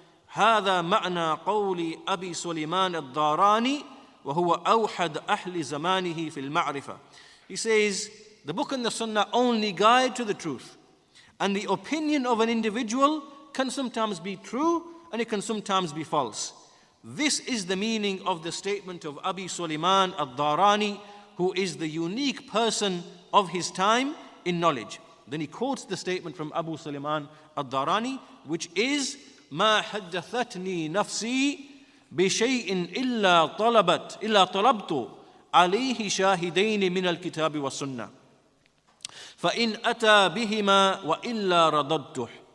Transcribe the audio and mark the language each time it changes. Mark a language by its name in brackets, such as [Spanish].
[Arabic] هذا معنى قول أبي سليمان الداراني وهو أوحد أهل زمانه في المعرفة. [English] He says, the book and the Sunnah only guide to the truth. And the opinion of an individual can sometimes be true and it can sometimes be false. This is the meaning of the statement of Abi Sulaiman al-Darani, who is the unique person of his time in knowledge. Then he quotes the statement from Abu Sulaiman al-Darani, which is, [Arabic] ما حدثتني نفسي بشيء إلا طلبت عليه شاهدين من الكتاب والسنة فإن أتى بهما وإلا رددته.